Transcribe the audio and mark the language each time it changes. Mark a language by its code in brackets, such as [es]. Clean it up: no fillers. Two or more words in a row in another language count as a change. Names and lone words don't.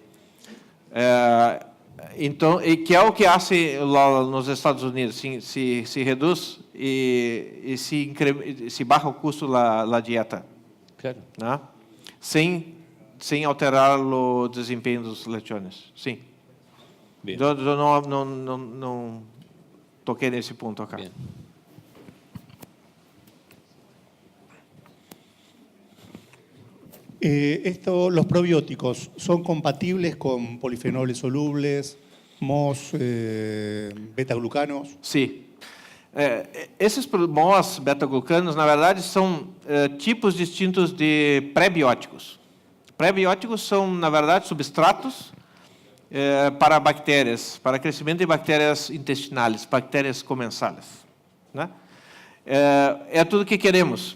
[pt] Então, que é o que hace lá nos Estados Unidos, se reduz e se baixa o custo da dieta. Claro. Né? Sem alterar o desempenho dos lechones. Sim. Bien. Eu não toquei nesse ponto acá. Bien. [es] Los probióticos, ¿son compatibles con polifenoles solubles, MOS, beta-glucanos? [pt] Sim. Esses MOS, beta-glucanos, na verdade, são tipos distintos de pré-bióticos. Pré-bióticos são, na verdade, substratos para bactérias, para crescimento de bactérias intestinais, bactérias comensais. Né? É tudo que queremos.